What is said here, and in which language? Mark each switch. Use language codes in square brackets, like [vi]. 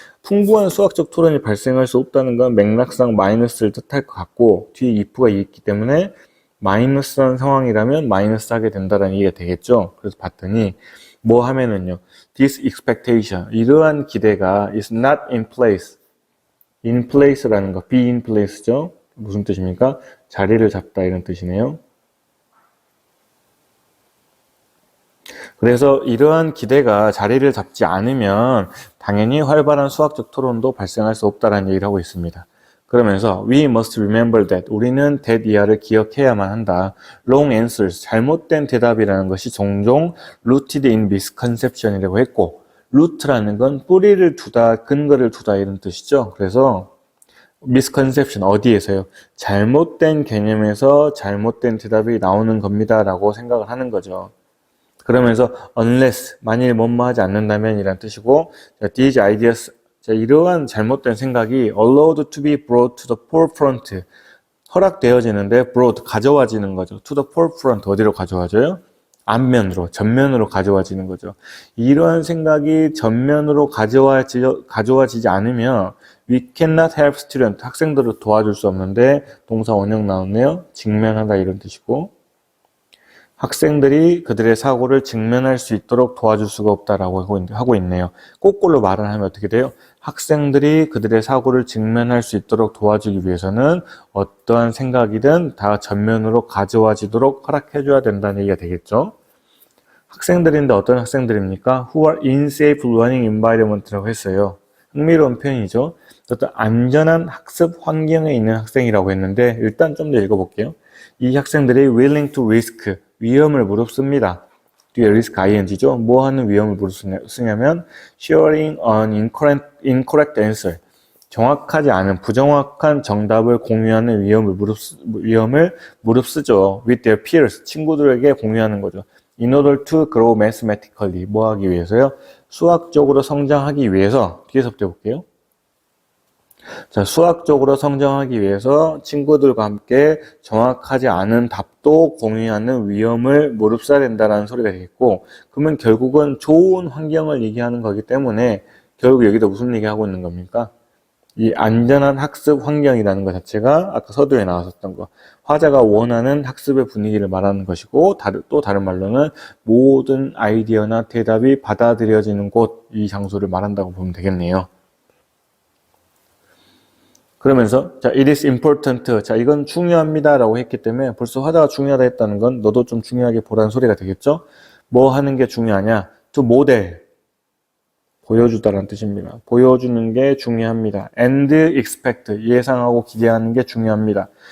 [ko] 풍부한 수학적 토론이 발생할 수 없다는 건 맥락상 마이너스를 뜻할 것 같고 뒤에 if가 있기 때문에 마이너스한 상황이라면 마이너스 하게 된다는 얘기가 되겠죠. 그래서 봤더니 뭐 하면은요, [en] this expectation, [ko] 이러한 기대가 [en] is not in place. in place라는 거, be in place죠. [ko] 무슨 뜻입니까? 자리를 잡다 이런 뜻이네요. 그래서 이러한 기대가 자리를 잡지 않으면 당연히 활발한 수학적 토론도 발생할 수 없다는 얘기를 하고 있습니다. 그러면서 [en] we must remember that, [ko] 우리는 that 이하를 기억해야만 한다. [en] wrong answers, [ko] 잘못된 대답이라는 것이 종종 [en] rooted in misconception [ko] 이라고 했고 루트라는 건 뿌리를 두다, 근거를 두다 이런 뜻이죠. 그래서 misconception, 어디에서요? 잘못된 개념에서 잘못된 대답이 나오는 겁니다 라고 생각을 하는 거죠. 그러면서 unless, 만일 뭐뭐 하지 않는다면 이란 뜻이고 [en] these ideas, [ko] 이러한 잘못된 생각이 [en] allowed to be brought to the forefront, [ko] 허락되어지는데 brought 가져와지는 거죠. [en] to the forefront [ko] 어디로 가져와져요? 앞면으로, 전면으로 가져와지는 거죠. 이러한 생각이 전면으로 가져와지지 않으면 [en] we cannot help student, [ko] 학생들을 도와줄 수 없는데 동사 원형 나왔네요. 직면하다 이런 뜻이고 학생들이 그들의 사고를 직면할 수 있도록 도와줄 수가 없다라고 하고 있네요. 거꾸로 말을 하면 어떻게 돼요? 학생들이 그들의 사고를 직면할 수 있도록 도와주기 위해서는 어떠한 생각이든 다 전면으로 가져와지도록 허락해줘야 된다는 얘기가 되겠죠. 학생들인데 어떤 학생들입니까? [en] Who are in safe learning environment라고 했어요. [ko] 흥미로운 표현이죠. 어떤 안전한 학습 환경에 있는 학생이라고 했는데 일단 좀 더 읽어볼게요. 이 학생들이 [en] willing to risk, [ko] 위험을 무릅씁니다. 뒤에 risk ing죠. 뭐 하는 위험을 무릅쓰냐면 [en] sharing an incorrect answer, [ko] 정확하지 않은 부정확한 정답을 공유하는 위험을 무릅쓰죠. [en] with their peers, [ko] 친구들에게 공유하는 거죠. [en] in order to grow mathematically, [ko] 뭐 하기 위해서요? 수학적으로 성장하기 위해서. 뒤에서부터 볼게요. 자, 수학적으로 성장하기 위해서 친구들과 함께 정확하지 않은 답도 공유하는 위험을 무릅써야 된다는 소리가 되겠고, 그러면 결국은 좋은 환경을 얘기하는 거기 때문에 결국 여기도 무슨 얘기하고 있는 겁니까? 이 안전한 학습 환경이라는 것 자체가 아까 서두에 나왔었던 거, 화자가 원하는 학습의 분위기를 말하는 것이고, 또 다른 말로는 모든 아이디어나 대답이 받아들여지는 곳, 이 장소를 말한다고 보면 되겠네요. 그러면서 자, [en] it is important. [ko] 자, 이건 중요합니다 라고 했기 때문에 벌써 화자가 중요하다 했다는 건 너도 좀 중요하게 보라는 소리가 되겠죠? 뭐 하는 게 중요하냐? [en] to model, [ko] 보여주다라는 뜻입니다. 보여주는 게 중요합니다. [en] and expect, [ko] 예상하고 기대하는 게 중요합니다.